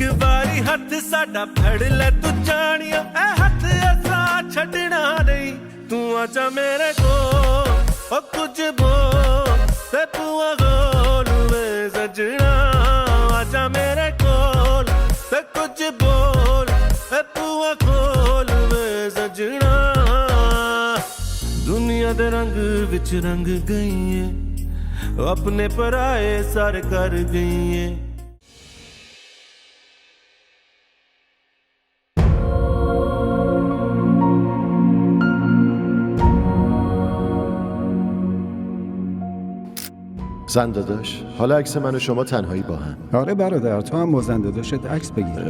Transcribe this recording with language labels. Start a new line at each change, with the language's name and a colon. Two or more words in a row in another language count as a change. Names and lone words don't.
Punjabi: ਬਾਰੀ ਹੱਥ ਸਾਡਾ ਫੜ ਲੈ ਤੂੰ ਜਾਨੀਆ ਏ ਹੱਥ ਐਸਾ ਛੱਡਣਾ ਨਹੀਂ ਤੂੰ ਆਜਾ ਮੇਰੇ ਕੋ ਓ ਕੁਝ ਬੋਲ ਤੇ ਪੁਆ ਗੋਲ ਮੈਂ ਸਜਣਾ ਆਜਾ ਮੇਰੇ ਕੋਲ ਤੇ ਕੁਝ ਬੋਲ ਤੇ ਪੁਆ ਗੋਲ ਮੈਂ ਸਜਣਾ ਦੁਨੀਆ ਦੇ ਰੰਗ ਵਿੱਚ ਰੰਗ ਗਈ ਹੈ ਆਪਣੇ ਪਰਾਏ ਸਾਰ ਕਰ ਗਈ ਹੈ
Persian: زن داداش حالا عکس من و شما تنهایی با هم. آره برادر تو هم با زن داداشت عکس بگیر.